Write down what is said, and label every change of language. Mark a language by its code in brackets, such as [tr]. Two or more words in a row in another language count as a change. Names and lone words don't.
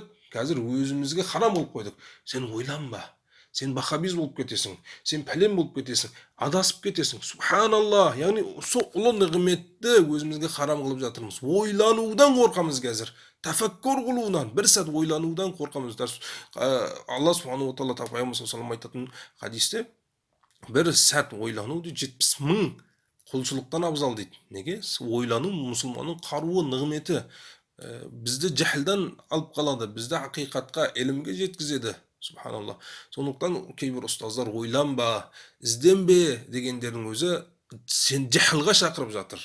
[kk] Қазір өзімізге харам болып қойдық. Сен ойланба, сен бахабиз болып кетесің, сен пәлен болып кетесің, адасып кетесің. Субханалла, яғни сол ұлы нығметті өзімізге харам қылып жатырмыз. Ойланудан қорқамыз қазір. Тафаккур қылуынан, бір сәт ойланудан қорқамыз. Алла [ar] سبحانه وتعالى [kk] Пайғамбар [ar] صلى الله عليه وسلم [kk] айтатын хадисте, бір сәт ойлануды 70 мың құлшылықтан абзал дейді. Неге? Ойлану мұсылманның қаруы, нығметі. Бізді жahildan алып қалады, бізді ақиқатқа, ілімге жеткізеді. Субханалла. Сондықтан кейбір ұстаздар ойланба, ізденбе дегендердің өзі сен жahilға шақырып жатыр.